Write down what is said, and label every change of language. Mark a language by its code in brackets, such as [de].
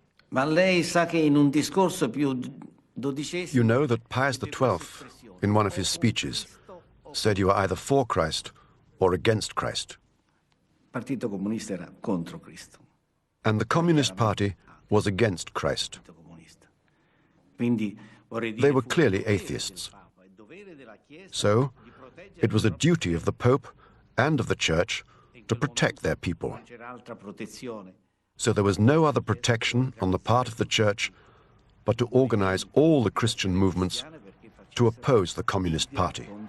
[it] Ma lei sa che in un discorso più dodicesimo... [en] You know that Pius XII, in one of his speeches, said you are either for Christ or against Christ. [it] Partito Comunista era contro Cristo. [en] And the Communist Party was against Christ. They were clearly atheists. So, it was a duty of the Pope and of the Church to protect their people. So there was no other protection on the part of the Church but to organize all the Christian movements to oppose the Communist Party.